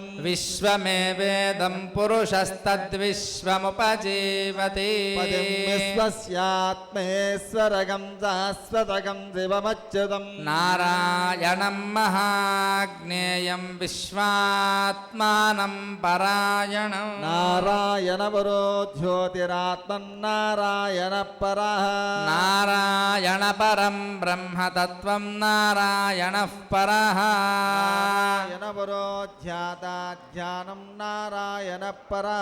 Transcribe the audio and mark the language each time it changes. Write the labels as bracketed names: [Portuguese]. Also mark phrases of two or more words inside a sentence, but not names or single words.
[Sanskrit] विश्वमेवेदं पुरुषस्तद्विश्वमुपजीवति पदं विश्वस्यात्मेश्वरकं शाश्वतकं शिवमच्युतम् नारायणं महाज्ञेयं विश्वात्मा ఆత్మానం పరాయణం నారాయణ పరో జ్యోతిరాత్మన్నారాయణ పరః నారాయణ పరం బ్రహ్మతత్వం నారాయణ పరః నారాయణ పరో ధ్యానం నారాయణ పరః